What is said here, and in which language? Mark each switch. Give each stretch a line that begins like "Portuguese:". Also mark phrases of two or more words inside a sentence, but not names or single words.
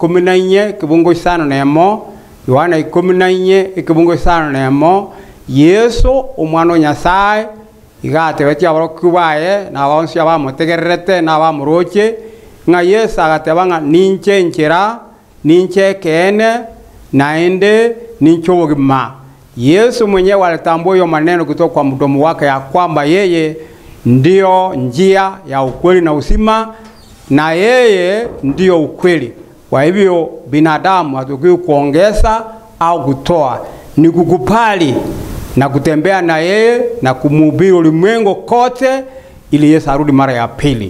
Gusii: 14 kibungo 5 nemo Yohana 14 kibungo 5 nemo Yesu umwana Nyasaye igate beti abarokubaye na abansi abamutegererete na abamuroche nga Yesu agatebanga ninche nkera ninche kene naende nincho bogima
Swahili: Yesu mwenyewe alitambo yo maneno kutoka kwa mdomo wake ya kwamba yeye ndio njia ya ukweli na uzima na yeye ndio ukweli. Kwa hivyo binadamu hatakiwi kuongeza au kutoa, ni kukupali na kutembea na yeye na kumhubiri ulimwengu kote ili Yesu arudi mara ya pili.